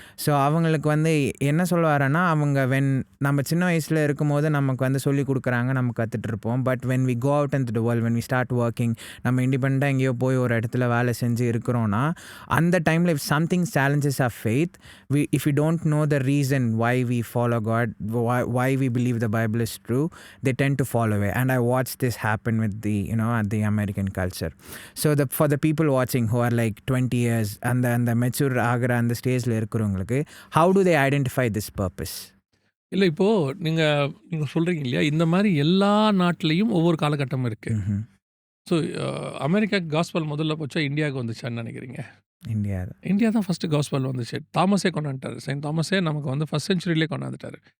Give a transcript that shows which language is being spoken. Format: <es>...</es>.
<ta>So அவங்களுக்கு வந்து என்ன சொல்ல வரேன்னா, அவங்க நம்ம சின்ன வயசில் இருக்கும்போது நமக்கு வந்து சொல்லி கொடுக்குறாங்க, நம்ம கற்றுட்டு இருப்போம்.</ta> <en>but when we go out into the world, when we start working,</en> <ta>நம்ம இண்டிபெண்ட்டாக எங்கேயோ போய் ஒரு இடத்துல வேலை செஞ்சு இருக்கிறோன்னா, அந்த டைமில்</ta> <en>If something challenges of faith, if we don't know the reason why we follow God, why we believe the Bible is true, they tend to fall away. And I watched this happen with at the American culture. So for the people watching who are like 20 years and the mature</en> <ta>ஆகிற அந்த ஸ்டேஜில் இருக்கிறவங்களுக்கு,</ta> <en>how do they identify this purpose?</en> <ta>இல்லை இப்போது நீங்கள் சொல்கிறீங்க இல்லையா, இந்த மாதிரி எல்லா நாட்டிலையும் ஒவ்வொரு காலகட்டம் இருக்குது. ஸோ அமெரிக்காவுக்கு காஸ்பல் முதல்ல போச்சா இந்தியாவுக்கு வந்துச்சான்னு நினைக்கிறீங்க? இந்தியா தான் ஃபஸ்ட்டு காஸ்பல் வந்துச்சு. தாமஸே கொண்டாந்துட்டார். செயின்ட் தாமஸே நமக்கு வந்து ஃபஸ்ட் செஞ்சுரியிலே கொண்டாந்துட்டார்.</ta>